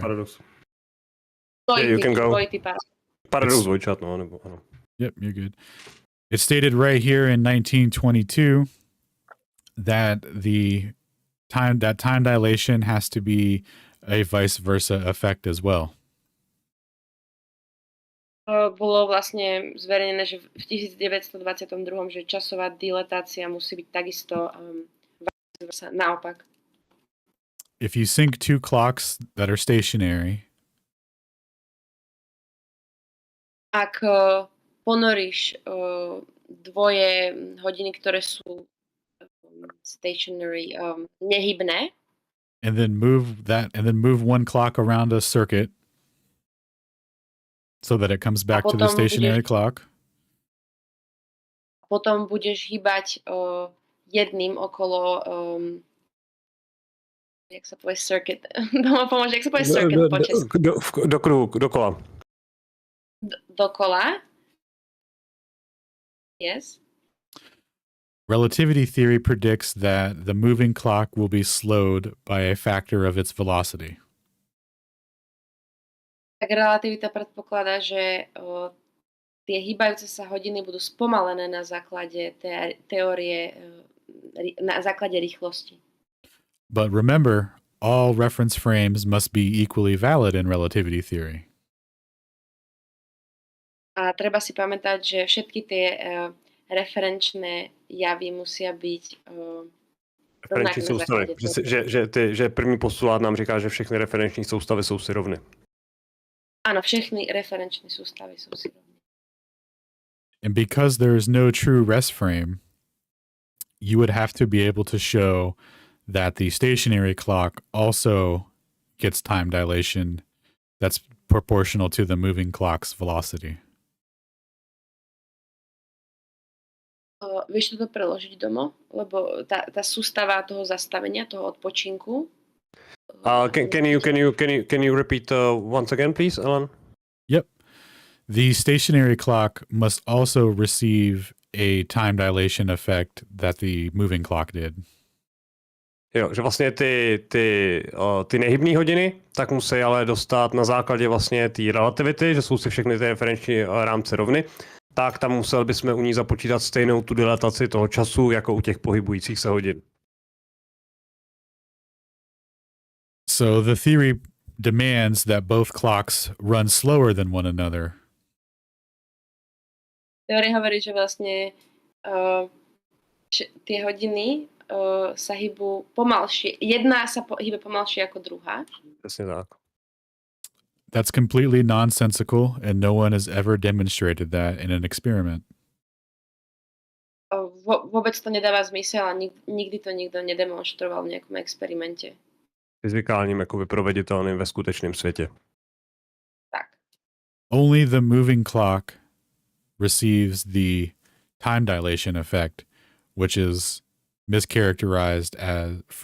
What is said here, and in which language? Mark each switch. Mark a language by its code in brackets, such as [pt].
[en] paradox. Yeah, you can go. [sk] Dvojitý paradox. [cs] Paradox dvojčat, no, nebo ano. [en] Yep, you're good. It's stated right here in 1922 that time dilation has to be a vice versa effect as well. [sk] Bolo vlastne zverejnené, že v 1922, že časová dilatácia musí byť takisto naopak. [en] If you sync two clocks that are stationary, [sk] ak ponoríš dvoje hodiny, ktoré sú stationary, nehybné, [en] and then move one clock around a circuit so that it comes back to the stationary clock. [sk] Potom budeš hýbať jedným okolo jak sa povie circuit. Pomôže, jak sa povie circuit po česku? [cs] Do kruhu, dokola. Dokola. [en] Yes. Relativity theory predicts that the moving clock will be slowed by a factor of its velocity. [sk] Tak relativita predpokladá, že tie hýbajúce sa hodiny budú spomalené na základe teórie, na základe rýchlosti. [en] But remember, all reference frames must be equally valid in relativity theory. [sk] A treba si pamätať, že všetky tie referenčné javy musia byť [cs] referenční soustavy. Že první postulát nám říká, že všechny referenční soustavy jsou si rovny. [sk] Áno, všechny referenčné sústavy sú si rovné. [en] And because there is no true rest frame, you would have to be able to show that the stationary clock also gets time dilation that's proportional to the moving clock's velocity. [sk] Vieš toto preložiť doma? Lebo tá sústava toho zastavenia, toho odpočinku. [en] Can you repeat once again, please, Alan? Yep. The stationary clock must also receive a time dilation effect that the moving clock did. [cs] Jo, že vlastně ty nehybné hodiny tak musí ale dostat na základě vlastně té relativity, že jsou si všechny ty referenční rámce rovny, tak tam musel bychom u ní započítat stejnou tu dilataci toho času jako u těch pohybujících se hodin. [en] So the theory demands that both clocks run slower than one another. [sk] Teória hovorí, že vlastne tie hodiny sa hýbu pomalšie. Jedna sa hýbe pomalšie ako druhá. Presne tak. [en] That's completely nonsensical, and no one has ever demonstrated that in an experiment. [sk] Vôbec to nedáva zmysel a nikdy to nikto nedemonstroval v nejakom experimente. [cs] Fyzikálním jako vyproveditelným ve skutečném světě. Tak. [en] Only the moving clock receives the time dilation effect, which is mischaracterized as